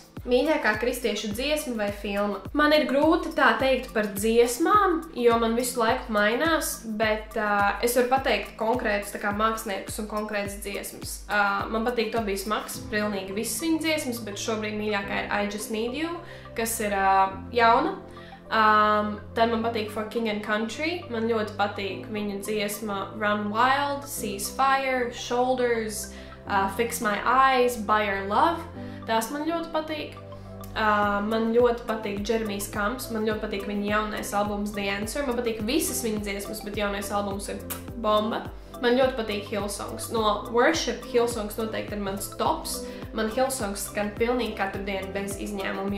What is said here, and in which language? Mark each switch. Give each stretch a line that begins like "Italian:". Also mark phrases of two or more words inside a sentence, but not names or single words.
Latvian: Mīļākā kristiešu dziesma vai filma? Man ir grūti tā teikt par dziesmām, jo man visu laiku mainās, bet es varu pateikt konkrētus māksliniekus un konkrētas dziesmas. Man patīk Tobijs Maks, pilnīgi visas viņa dziesmas, bet šobrīd mīļākā ir I Just Need You, kas ir jauna. Tad man patīk For King and Country, man ļoti patīk viņa dziesma Run Wild, Seize Fire, Shoulders, Fix My Eyes, By Your Love. Tās man ļoti patīk. Man ļoti patīk Jeremijs Kamps, man ļoti patīk viņa jaunais albums The Answer. Man patīk visas viņa dziesmas, bet jaunais albums ir bomba. Man ļoti patīk Hillsongs. No Worship Hillsongs noteikti ir mans tops. Man Hillsongs skan pilnīgi katru dienu bez izņēmuma.